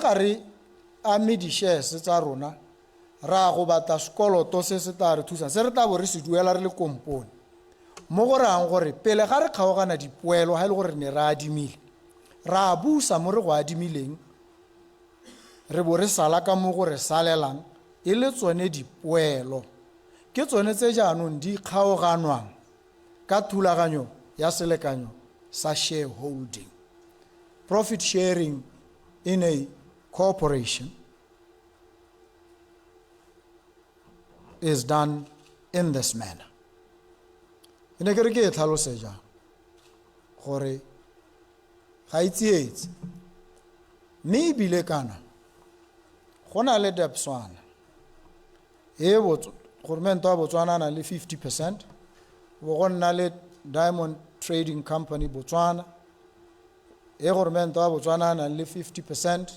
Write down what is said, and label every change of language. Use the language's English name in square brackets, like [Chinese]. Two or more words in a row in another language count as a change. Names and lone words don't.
[Tswana] ga re ame di-shares tsa rona ra go bata sekoloto se se tla re thusa se re tla bo re se duela re le kompone mo go rang gore pele ga re kgaogana dipoelo ha e le gore ne ra adimile ra busa mo re go adimileng re bo re sala ka mo go re salelang e le tsone dipoelo ke tsone tse jaanong di kgaoganwang ka thulaganyo ya selekanyo sa shareholding. [English] Profit sharing in a corporation is done in this manner. [Tswana] Ine ke re ke tlhalose jang gore ga itsietse mme ebile kana go na le Botswana government wa Botswana na le 50%, bo go nna le Diamond Trading Company Botswana government wa Botswana na le 50%.